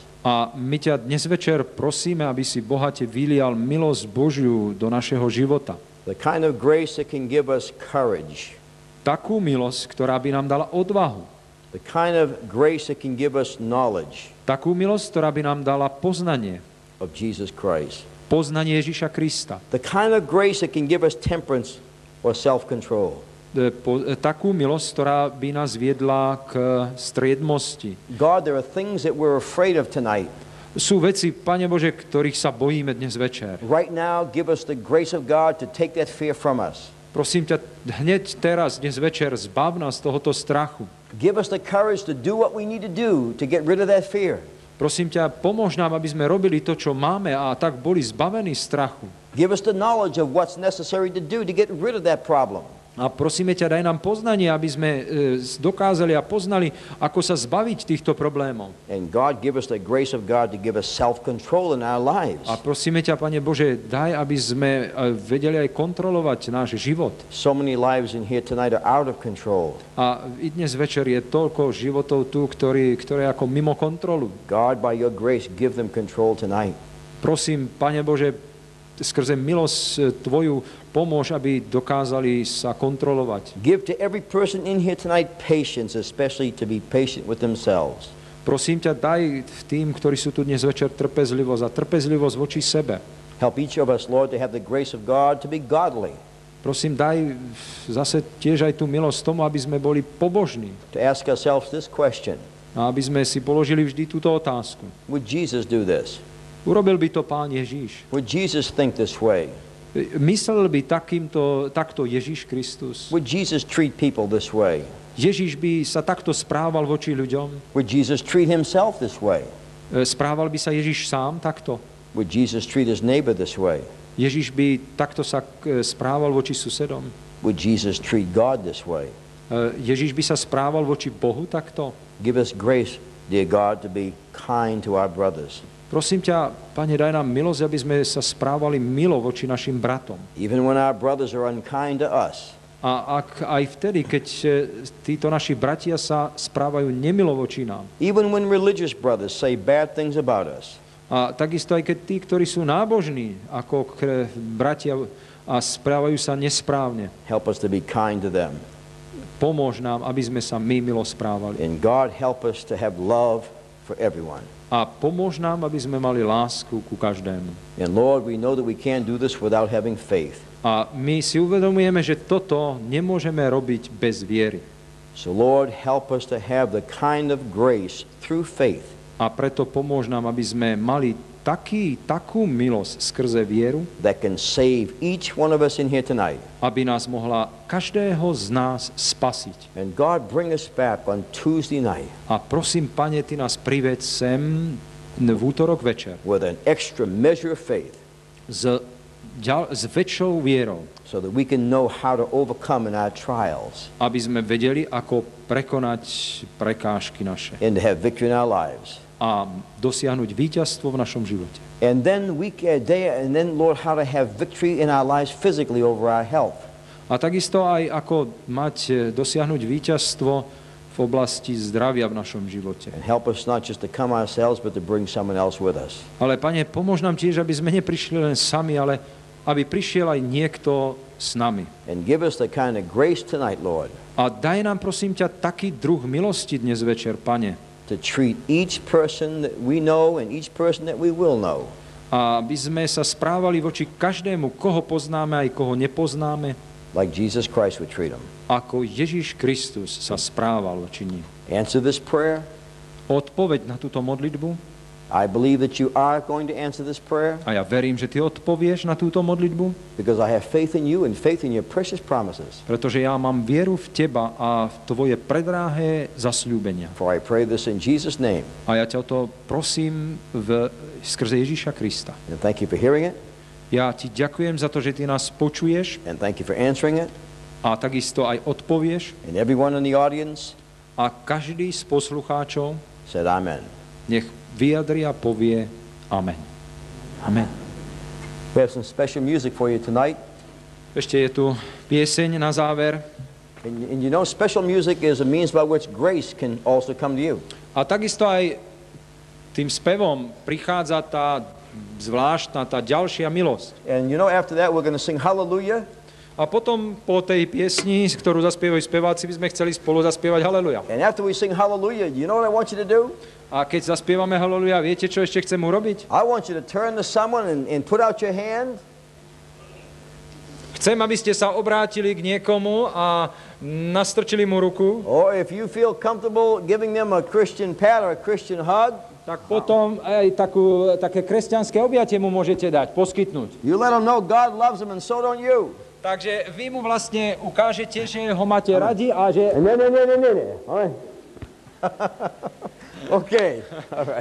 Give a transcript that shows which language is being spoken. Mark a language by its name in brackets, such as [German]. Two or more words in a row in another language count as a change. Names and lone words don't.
[Slovak] A my ťa dnes večer prosíme, aby si bohate vylial milosť Božiu do našeho života. [English] The kind of grace that can give us courage. [Slovak] Takú milosť, ktorá by nám dala odvahu. [English] The kind of grace that can give us knowledge [Slovak] Takú milosť, ktorá by nám dala poznanie. [English] of Jesus Christ. [Slovak] Poznanie Ježiša Krista. [English] The kind of grace that can give us temperance or self-control. [Slovak] Takú milosť, ktorá by nás viedla k striedmosti. [English] God, there are things that we're afraid of tonight. [Slovak] Sú veci, Pane Bože, ktorých sa bojíme dnes večer. [English] Right now, give us the grace of God to take that fear from us. [Slovak] Prosím ťa, hneď teraz, dnes večer, zbav nás tohoto strachu. [English] Give us the courage to do what we need to do to get rid of that fear. [Slovak] Prosím ťa, pomôž nám, aby sme robili to, čo máme a tak boli zbavení strachu. [English] Give us the knowledge of what's necessary to do to get rid of that problem. [Slovak] A prosíme ťa, daj nám poznanie, aby sme dokázali a poznali, ako sa zbaviť týchto problémov. [English] And God, give us the grace of God to give us self-control in our lives. [Slovak] A prosíme ťa, Pane Bože, daj, aby sme vedeli aj kontrolovať náš život. [English] So many lives in here tonight are out of control. [Slovak] A i dnes večer je toľko životov tu, ktoré ako mimo kontrolu. [English] God, by your grace, give them control tonight. [Slovak] Prosím, Pane Bože, skrze milosť Tvoju pomôž, aby dokázali sa kontrolovať. [English] Give to every person in here tonight patience, especially to be patient with themselves. [Slovak] Prosím ťa, daj tým, ktorí sú tu dnes večer, trpezlivosť a trpezlivosť voči sebe. [English] Help each of us, Lord, to have the grace of God to be godly. [Slovak] Prosím, daj zase tiež aj tú milosť tomu, aby sme boli pobožní. [English] To ask ourselves this question. [Slovak] A aby sme si položili vždy túto otázku. [English] Would Jesus do this? [Slovak] Urobil by to Pán Ježíš? [English] Would Jesus think this way? [Slovak] Myslel by takto Ježíš Kristus? [English] Would Jesus treat people this way? [Slovak] Ježíš by sa takto správal voči ľuďom? [English] Would Jesus treat himself this way? [Slovak] Správal by sa Ježíš sám takto? [English] Would Jesus treat his neighbor this way? [Slovak] Ježíš by takto sa správal voči susedom? [English] Would Jesus treat God this way? [Slovak] Ježíš by sa správal voči Bohu takto? [English] Give us grace, dear God, to be kind to our brothers. [Slovak] Prosím ťa, Pane, daj nám milosť, aby sme sa správali milo voči našim bratom. [English] Even when our brothers are unkind to us. [Slovak] A ak aj vtedy, keď títo naši bratia sa správajú nemilo voči nám. [English] Even when religious brothers say bad things about us. [Slovak] A takisto aj keď tí, ktorí sú nábožní, ako bratia a správajú sa nesprávne. [English] Help us to be kind to them. [Slovak] Pomôž nám, aby sme sa my milo správali. [English] And God, help us to have love for everyone. [Slovak] A pomôž nám, aby sme mali lásku ku každému. [English] And Lord, we know that we can't do this without having faith. [Slovak] A my si uvedomujeme, že toto nemôžeme robiť bez viery. [English] So Lord, help us to have the kind of grace through faith. [Slovak] A preto pomôž nám, aby sme mali takú milosť skrze vieru, [English] that can save each one of us in here tonight. [Slovak] aby nás mohla každého z nás spasiť. [English] And God, bring us back on Tuesday night. [Slovak] A prosím, Pane, Ty nás priveď sem v útorok večer [English] With an extra measure of faith. [Slovak] S väčšou vierou, [English] So that we can know how to overcome in our trials. [Slovak] aby sme vedeli, ako prekonať prekážky naše [English] And to have victory in our lives. [Slovak] a dosiahnuť víťazstvo v našom živote. [English] And then Lord, how to have victory in our lives physically over our health. [Slovak] A takisto aj ako dosiahnuť víťazstvo v oblasti zdravia v našom živote. [English] And help us not just to come ourselves, but to bring someone else with us. [Slovak] Ale, Pane, pomôž nám tiež, aby sme neprišli len sami, ale aby prišiel aj niekto s nami. [English] And give us the kind of grace tonight, Lord. [Slovak] A daj nám, prosím ťa, taký druh milosti dnes večer, Pane. [English] To treat each person that we know and each person that we will know. [Slovak] A aby sme sa správali voči každému, koho poznáme aj koho nepoznáme, [English] like Jesus Christ would treat them. [Slovak] ako Ježiš Kristus sa správal voči nim. [English] Answer this prayer. [Slovak] Odpoveď na túto modlitbu. [English] I believe that you are going to answer this prayer. [Slovak] A ja verím, že ty odpovieš na túto modlitbu. [English] Because I have faith in you and faith in your precious promises. [Slovak] Pretože ja mám vieru v teba a v tvoje predráhé zasľúbenia. [English] For I pray this in Jesus' name. [Slovak] A ja ťa o to prosím skrze Ježiša Krista. [English] And thank you for hearing it. [Slovak] Ja ti ďakujem za to, že ty nás počuješ [English] And thank you for answering it. [Slovak] A takisto aj odpovieš. [English] And everyone in the audience [Slovak] A každý z poslucháčov [English] said amen. [Slovak] nech vyjadri a povie amen. Amen. [English] We have some special music for you tonight. [Slovak] Ešte je tu pieseň na záver. [English] And you know, special music is a means by which grace can also come to you. [Slovak] A takisto aj tým spevom prichádza tá zvláštna, tá ďalšia milosť. [English] And you know, after that we're going to sing hallelujah. [Slovak] A potom po tej piesni, ktorú zaspievajú speváci, by sme chceli spolu zaspievať haleluja. [English] And after we sing hallelujah, you know what I want you to do? [Slovak] A keď zaspievame haleluja, viete, čo ešte chcem urobiť? [English] I want you to turn to someone and put out your hand. [Slovak] Chcem, aby ste sa obrátili k niekomu a nastrčili mu ruku. [English] Or if you feel comfortable giving them a Christian pat or a Christian hug, [Slovak] Tak potom aj také kresťanské objatie mu môžete dať, poskytnúť. [English] you let them know God loves them and so don't you. [Slovak] Takže vy mu vlastne ukážete, že ho máte radi a že... [English] Okay. All right.